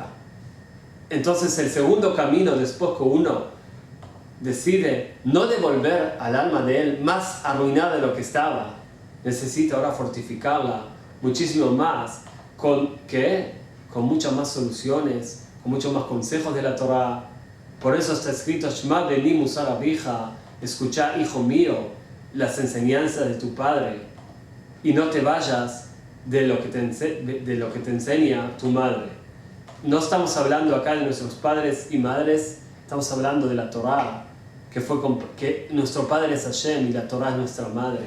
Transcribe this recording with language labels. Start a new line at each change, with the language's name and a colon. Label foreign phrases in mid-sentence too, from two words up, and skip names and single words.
Spanish: Entonces el segundo camino, después que uno decide no devolver al alma de él más arruinada de lo que estaba, necesita ahora fortificarla muchísimo más con muchas más soluciones, con muchos más consejos de la Torá. Por eso está escrito:
Hebrew: שמע בני מוסר אביך,
Spanish: escucha, hijo mío, las enseñanzas de tu padre, y no te vayas de lo que te enseña tu madre. No estamos hablando acá de nuestros padres y madres, estamos hablando de la Torá, que nuestro padre es Hashem y la Torá es nuestra madre.